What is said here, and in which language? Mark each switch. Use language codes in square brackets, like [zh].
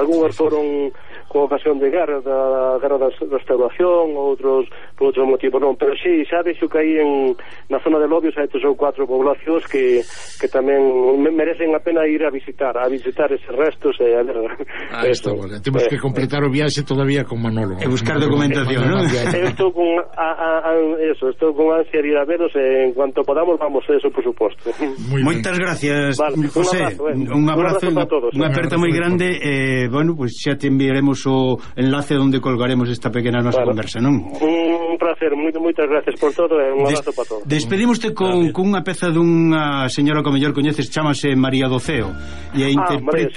[gl] Algúns foron con ocasión de guerra, da guerra da restauración, outros por outro motivo, non? Pero sí, xa veixo que aí na zona de Lobios hai 3 ou 4 poblacións que tamén merecen a pena ir a visitar eses restos e a ver. Ah, está, vale. Temos que completar o viaxe todavía con Manolo. E buscar documentación, non? Estou con ansia de ir a veros en [es] cuanto podamos vamos a eso, por supuesto. [gl] Moitas gracias, vale, José. [es] Un abrazo a todos. Una aperta muy grande. Bueno, pues ya te enviaremos o enlace donde colgaremos esta pequeña nuestra conversa, ¿no? Un placer, muchas gracias por todo, un abrazo para todos. [gl] Despedimos-te con unha peza dunha señora que mellor coñeces, chámase María Doceo, e a interpreta,